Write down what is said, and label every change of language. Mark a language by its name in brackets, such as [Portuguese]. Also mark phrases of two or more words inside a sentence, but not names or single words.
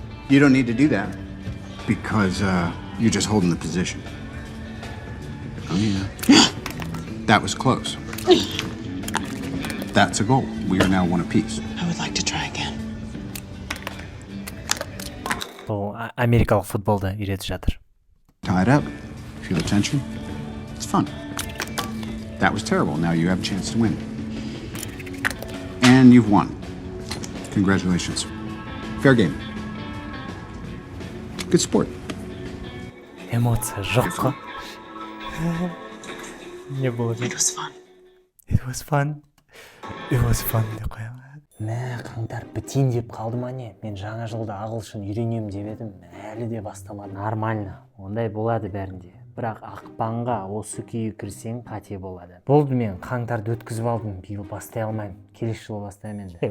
[English] You don't need to do that because you're just holding the position. Oh, yeah. That was close. That's a goal. We are now one apiece. I would like to try again. [Kazakh] Бұл америкалық футболды үйретіп жатыр. [English] Tie it up. Feel the tension. It's fun. That was terrible. Now you have a chance to win. And you've won. Congratulations. Fair game. Good sport. [Kazakh] Эмоция жоқ қой. Не болды? [English] It was fun. It was fun. It was fun [Kazakh] деп қоямын. Мә, қаңтар бітейін деп қалды ма не? Мен жаңа жылда ағылшын үйренемін деп едім, әлі де бастамадым. Нормально, ондай болады бәрінде. Бірақ ақпанға осы күйі кірсең қате болады. Болды, мен қаңтарды өткізіп алдым, биыл бастай алмаймын. Келесі жылы бастаймын енді.